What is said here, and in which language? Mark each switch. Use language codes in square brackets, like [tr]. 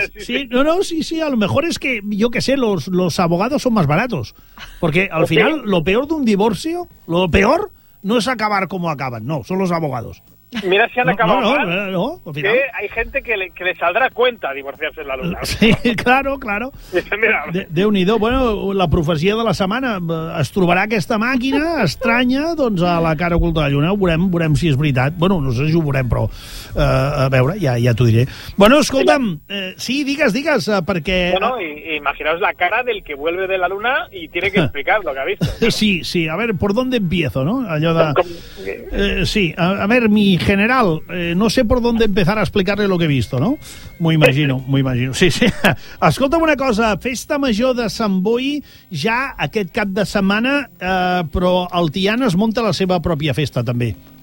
[es] Sí, a lo mejor es que, yo qué sé, los abogados son más baratos. Porque al final, lo peor de un divorcio, lo peor no es acabar como acaban, no, son los abogados. Mira si han acabado No, al final. Que hay gente que le saldrá cuenta divorciarse en la Luna. [ca] Sí, claro. Déu-n'hi-do. Bueno, la profecia de la setmana. Es trobarà aquesta màquina estranya doncs a la cara oculta de la Lluna. Veurem si és veritat. Bueno, no sé si ho veurem, però a veure, ja t'ho diré. Bueno, escolta'm, sí, digues, perquè... [es] Bueno, imaginaos la cara del que vuelve de la Luna y tiene que explicar lo que ha visto. Sí, a ver, ¿por dónde empiezo, no? [ca] Allò de... [es] Sí, a ver, mi general, no sé por dónde empezar a explicarle lo que he visto, ¿no? [ca] M'ho imagino. Sí. Escolta'm una cosa, Festa Major de Sant Boi ja aquest cap de setmana, però el Tiana es munta la seva pròpia festa, també.